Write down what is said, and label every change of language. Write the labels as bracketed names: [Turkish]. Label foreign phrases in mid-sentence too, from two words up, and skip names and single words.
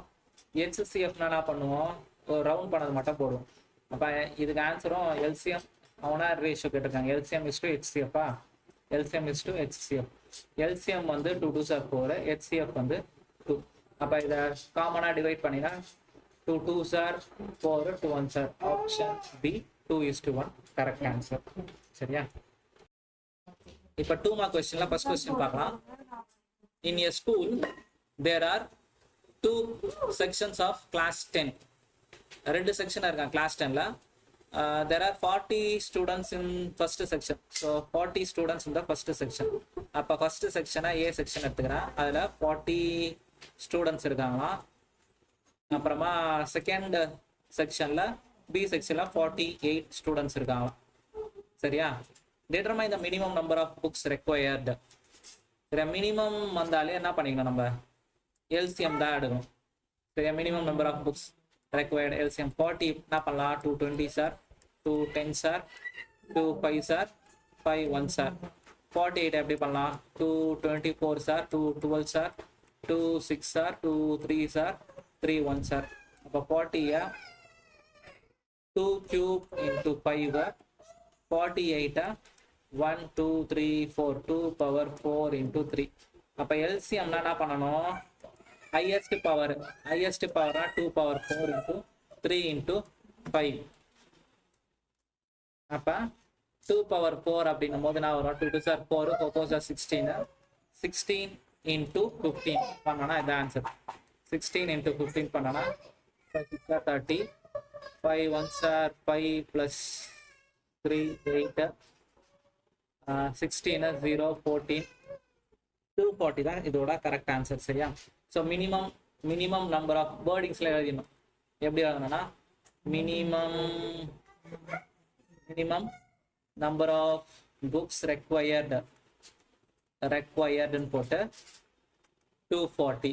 [Tamil] ஹெச்சிஎஃப்னா என்ன பண்ணுவோம், ரவுண்ட் பண்ணது மட்டும் போடுவோம். அப்போ இதுக்கு ஆன்சரும் எல்சிஎம் அவனா ரேஷியோ கேட்டிருக்காங்க. [English] LCM is to HCF-ah, LCM is to HCF. [Tamil] எல்சிஎம் வந்து [English] 2 2s are 4, [Tamil] ஹெச்சிஎஃப் வந்து 2. அப்போ இதை காமனாக டிவைட் பண்ணினா [English] 2 2s are 4, 2 1s are. option B 2:1 correct answer. [Tamil] சரியா? இப்போ [English] 2 mark [Tamil] கொஸ்டின்ல [English] first question [Tamil] பார்க்கலாம். [English] in a school there are 2 sections of class 10. [Tamil] ரெண்டு செக்ஷன் இருக்காங்க கிளாஸ் 10ல. [English] there are 40 students in first section. So 40 students in the first section. [Tamil] அப்போ [English] first section A section [Tamil] எடுத்துக்கிறேன். அதில் 40 ஸ்டூடெண்ட்ஸ் இருக்காங்களா. அப்புறமா [English] second section B section [Tamil] 48 ஸ்டூடெண்ட்ஸ் இருக்காங்களா. சரியா? [English] determine the minimum number of books required. [Tamil] சரியா? மினிமம் வந்தாலே என்ன பண்ணிக்கணும், நம்ம எல்சிஎம் தான் எடுக்கணும். [English] சரியா? minimum number of books required LCM 40 [Tamil] என்ன பண்ணலாம், [English] 2 20s are, 2 10s are, 2 5s are, 5 1s are. 48 [Tamil] எப்படி பண்ணலாம், [English] 2 24s are, 2 12s are, 2 6s are, 2 3s are, 3 1s are. அப்போ 40 2 cube into 5 48 1 2 3 4 2 power 4 into 3. [Tamil] அப்போ எல்சிஎம் என்ன பண்ணணும், [English] highest power 2 power 4 into 3 into 5. [Tamil] அப்போ [English] 2 power 4 [Tamil] அப்படின்னும் போது நான் வரும் [English] 2 2s are 4, 4 4s are 16 into 15 [Tamil] பண்ணனா [English] இது answer. 16 into 15 [Tamil] பண்ணனா [English] 5 6 are 30, 5 1s are 5 plus 3 8, 16 0 14, [Tamil] 240 தான் இதோட [English] correct answer. [Tamil] சரியா? [English] so minimum number of wordings [Tamil] எழுதிடணும். எப்படி எழுதணும்னா [English] minimum number of books required [Tamil] போட்டு 240.